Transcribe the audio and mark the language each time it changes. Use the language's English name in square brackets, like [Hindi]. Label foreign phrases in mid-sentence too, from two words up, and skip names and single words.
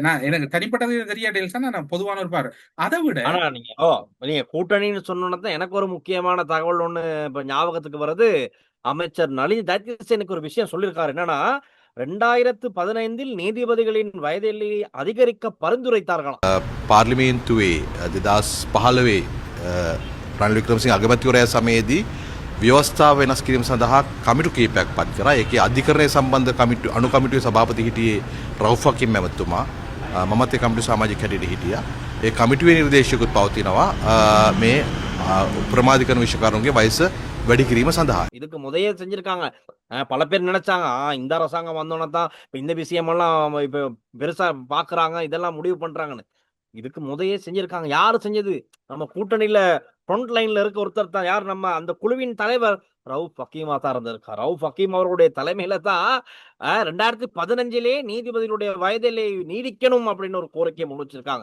[Tamil] நான் எனக்கு தனிப்பட்டது தெரியாத நான் பொதுவான ஒரு பாரு. அதை விட நீங்க கூட்டணின்னு சொன்னதான் எனக்கு ஒரு முக்கியமான தகவல் ஒண்ணு இப்ப ஞாபகத்துக்கு வருது. அமைச்சர் நளின் தயத்தீசனுக்கு ஒரு விஷயம் சொல்லியிருக்காரு. என்னன்னா 2015 நீதிபதிகளின் வயது எல்லையை அதிகரிக்க பரிந்துரைத்தார்களாம். [Sinhala] පාර්ලිමේන්තුවේ 2015 රනිල් වික්‍රමසිංහ අගමැතිවරයා සමයේදී ව්‍යවස්ථාව වෙනස් කිරීම සඳහා කමිටු කීපයක් පත් කරා. ඒකේ අධිකරණය සම්බන්ධ කමිටු අනු කමිටුවේ සභාපති හිටියේ රවුෆ් හකීම් මැතිතුමා. මමත් ඒ කමිටු සමාජික හැටියට හිටියා. ඒ කමිටුවේ නිර්දේශයකුත් පවතිනවා මේ ප්‍රමාදීකරණ විශේෂකරුන්ගේ වයස වැඩි කිරීම සඳහා. [Tamil] இதுக்கு முதையே செஞ்சிருக்காங்க. பல பேர் நினைச்சாங்க இந்த அரசாங்கம் வந்தோன்னா தான் இந்த விஷயமெல்லாம் இப்ப பெருசா பாக்குறாங்க, இதெல்லாம் முடிவு பண்றாங்கன்னு. இதுக்கு முதையே செஞ்சிருக்காங்க. யாரு செஞ்சது? நம்ம கூட்டணியில [English] front line [Tamil] இருக்க ஒருத்தர் தான். யார்? நம்ம அந்த குழுவின் தலைவர் ரவுஃப் ஹக்கீமா தான் இருந்திருக்கார். ரவுஃப் ஹக்கீம் அவருடைய தலைமையில தான் 2015 நீதிபதிகளுடைய வயதிலே நீடிக்கணும் அப்படின்னு ஒரு கோரிக்கையை முன்வச்சிருக்காங்க.